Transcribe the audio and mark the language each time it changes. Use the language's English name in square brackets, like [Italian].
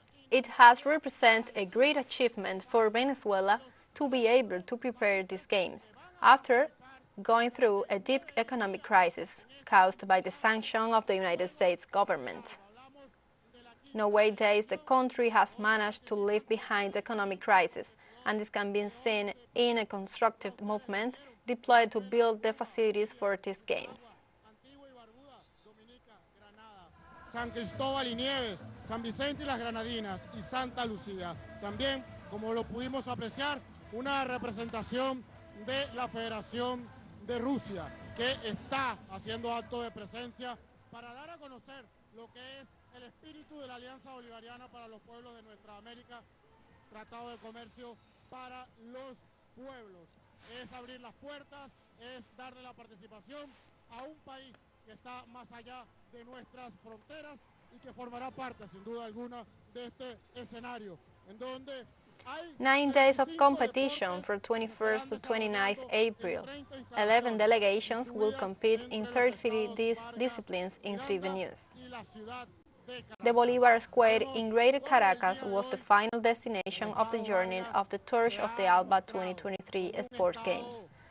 [English] It has represented a great achievement for Venezuela to be able to prepare these games after going through a deep economic crisis caused by the sanction of the United States government. Nowadays, the country has managed to leave behind the economic crisis, and this can be seen in a constructive movement deployed to build the facilities for these games. [Spanish] San Cristóbal y Nieves, San Vicente y las Granadinas y Santa Lucía. También, como lo pudimos apreciar, una representación de la Federación de Rusia, que está haciendo acto de presencia para dar a conocer lo que es el espíritu de la Alianza Bolivariana para los Pueblos de Nuestra América, Tratado de Comercio para los Pueblos. Es abrir las puertas, es darle la participación a un país que está más allá de nuestras fronteras y que formará parte, sin duda alguna, de este escenario, en donde [English] 9 days of competition from 21st to 29th April. 11 delegations will compete in 33 disciplines in 3 venues. The Bolivar Square in Greater Caracas was the final destination of the journey of the Torch of the Alba 2023 Sport Games.